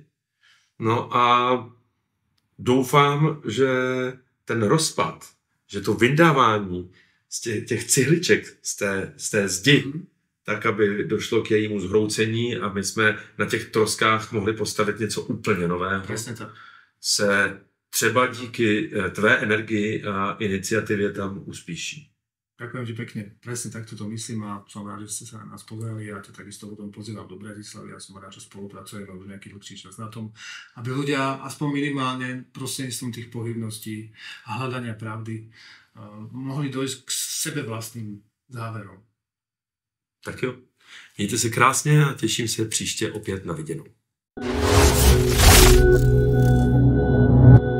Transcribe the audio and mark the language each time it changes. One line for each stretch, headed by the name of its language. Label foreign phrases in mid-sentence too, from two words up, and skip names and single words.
Czech: No a doufám, že ten rozpad, že to vyndávání z těch cihliček z té zdi, tak, aby došlo k jejímu zhroucení a my jsme na těch troskách mohli postavit něco úplně nového.
Slovak: Presne tak.
Czech: Se třeba díky tvé energii a iniciativě tam uspíší.
Slovak: Ďakujem ti pekne. Presne takto to myslím a som rád, že ste sa na nás pozerali a ja ťa takisto potom pozývam do Bratislavy a som rád, že spolupracujeme už nejaký dlhší čas na tom, aby ľudia aspoň minimálne prostredníctvom tých pohybností a hľadania pravdy mohli dojsť k sebe vlastným záverom.
Czech: Tak jo, mějte se krásně a těším se příště opět na viděnou.